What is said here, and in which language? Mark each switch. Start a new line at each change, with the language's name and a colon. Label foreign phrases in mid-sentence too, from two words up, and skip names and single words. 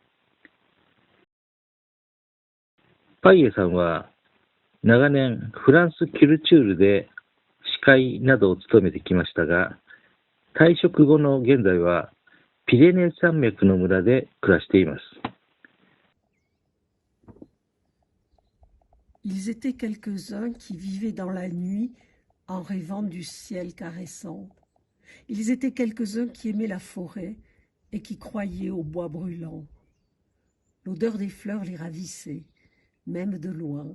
Japanese: パイエさんは、長年フランス・キュルチュールで司会などを務めてきましたが、退職後の現在は、ピレネー山脈の村で暮らしています。
French: Ils étaient quelques-uns qui vivaient dans la nuit en rêvant du ciel caressant. Ils étaient quelques-uns qui aimaient la forêt et qui croyaient au bois brûlant. L'odeur des fleurs les ravissait, même de loin.